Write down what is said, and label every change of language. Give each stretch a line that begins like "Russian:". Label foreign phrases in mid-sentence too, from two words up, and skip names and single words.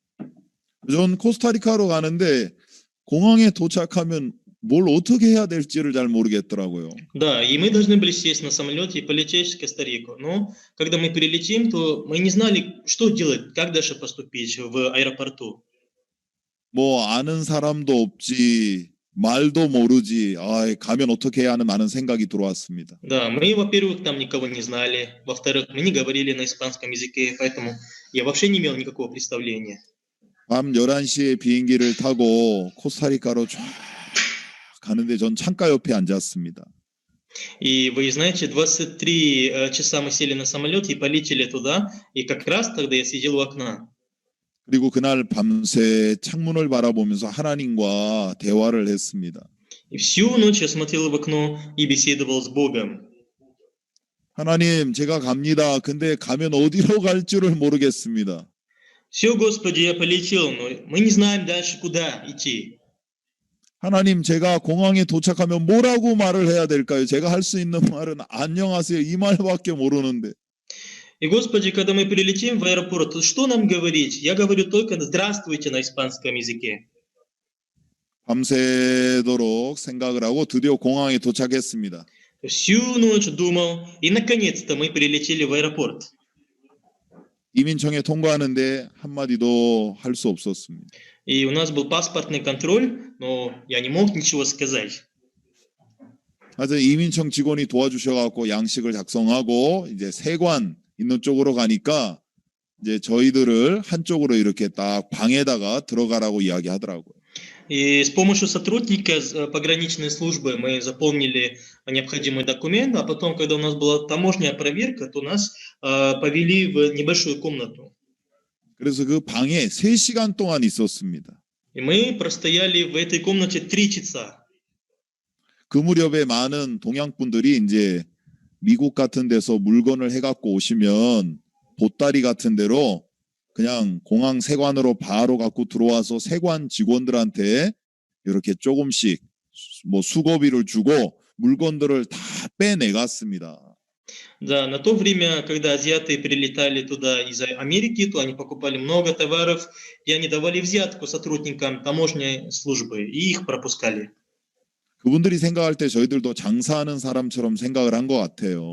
Korean: 전 코스타리카로 가는데 공항에 도착하면 뭘 어떻게 해야 될지를 잘 모르겠더라고요.
Russian: Да, и мы должны были сесть на самолете и полететь в Коста-Рику. Но когда мы перелетим, то мы не знали, что делать, как дальше поступить в аэропорту.
Korean: 뭐 아는 사람도 없지, 말도 모르지, 가면 어떻게 해야 하는 많은 생각이 들어왔습니다.
Russian: Да, мы, во-первых, там никого не знали, во-вторых, мы не говорили на испанском языке, поэтому я вообще не имел никакого представления.
Korean: 밤 11시에 비행기를 타고 코스타리카로 쫙 가는데 전 창가 옆에 앉았습니다.
Russian: И вы знаете, 23 часа мы сели на самолет и полетели туда, и как раз тогда я сидел у окна.
Korean: 그리고 그날 밤새 창문을 바라보면서 하나님과 대화를 했습니다.
Russian: И всю ночь я смотрел в окно и беседовал с Богом.
Korean: 하나님, 제가 갑니다. 근데 가면 어디로 갈 줄을 모르겠습니다.
Russian: Все, Господи, я полетел, но мы не знаем дальше, куда идти.
Korean: 하나님, 제가 공항에 도착하면 뭐라고 말을 해야 될까요? 제가 할 수 있는 말은 안녕하세요 이 말밖에 모르는데.
Russian: И, Господи, когда мы прилетим в аэропорт, то что нам говорить? Я говорю только «здравствуйте» на испанском языке.
Korean: 밤새도록 생각을 하고 드디어 공항에 도착했습니다.
Russian: Всю ночь думал, и наконец-то мы прилетели в аэропорт.
Korean: 이민청에 통과하는데 한마디도 할 수 없었습니다.
Russian: И у нас был паспортный контроль, но я не мог ничего сказать.
Korean: 하여튼 이민청 직원이 도와주셔갖고 양식을 작성하고 이제 세관 있는 쪽으로 가니까 이제 저희들을 한쪽으로 이렇게 딱 방에다가 들어가라고 이야기하더라고요.
Russian: И с помощью сотрудника пограничной службы мы заполнили необходимый документ, а потом, когда у нас была таможенная проверка, то нас повели в небольшую комнату.
Korean: 그래서 그 방에 3시간 동안 있었습니다.
Russian: И мы простояли в этой комнате 3 часа.
Korean: 그 무렵에 많은 동양 분들이 이제 미국 같은 데서 물건을 해갖고 오시면 보따리 같은 데로 그냥 공항 세관으로 바로 갖고 들어와서 세관 직원들한테 이렇게 조금씩 뭐 수고비를 주고 물건들을 다 빼내갔습니다.
Russian: Да, на то время, когда азиаты прилетали туда из Америки, то они покупали много товаров, и они давали взятку сотрудникам таможенной службы, и их пропускали.
Korean: 그분들이 생각할 때 저희들도 장사하는 사람처럼 생각을 한 것 같아요.